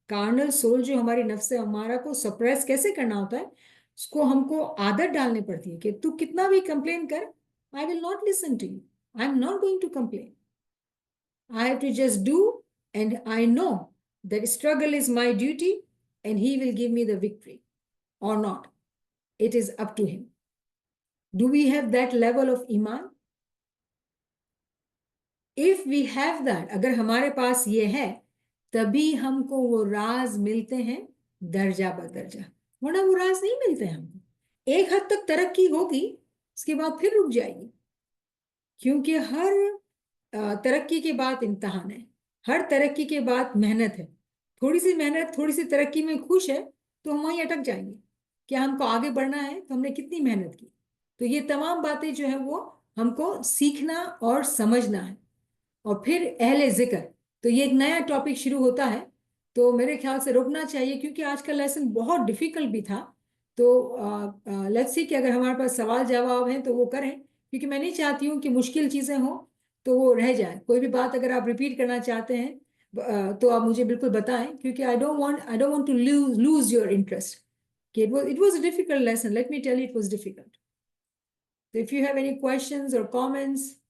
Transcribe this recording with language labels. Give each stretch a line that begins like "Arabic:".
Hindi: Carnal soul जो हमारी नफ्स है, हमारा को सप्रेस कैसे करना होता है, उसको हमको आदत डालनी पड़ती है कि तू कितना भी कंप्लेन कर,
English: I will not listen to you, I am not going to complain, I have to just do, and I know that struggle is my duty and he will give me the victory or not. It is up to him. Do we have that level of iman? If we have that,
Hindi: अगर हमारे पास ये है, तभी हमको वो राज मिलते हैं दर्जा बदर्जा, वरना वो राज नहीं मिलते हैं हमको। एक हद तक तरक्की होगी, उसके बाद फिर रुक जाएगी, क्योंकि हर तरक्की के बाद इम्तहान है, हर तरक्की के बाद मेहनत है। थोड़ी सी मेहनत, थोड़ी सी तरक्की में खुश है तो हम वहीं अटक जाएंगे। क्या हमको आगे बढ़ना है तो हमने कितनी मेहनत की? तो ये तमाम बातें जो है वो हमको सीखना और समझना है। और फिर अहले जिक्र, तो ये एक नया टॉपिक शुरू होता है, तो मेरे ख्याल से रुकना चाहिए, क्योंकि आज का लेसन बहुत डिफिकल्ट भी था। तो लेट्स सी कि अगर हमारे पास सवाल जवाब हैं तो वो करें, क्योंकि मैं नहीं चाहती हूँ कि मुश्किल चीज़ें हों तो वो रह जाए। कोई भी बात अगर आप रिपीट करना चाहते हैं तो आप मुझे बिल्कुल बताएं, क्योंकि
English: I don't want to lose your interest. It was a difficult lesson. Let me tell you, it was difficult. So if you have any questions or comments.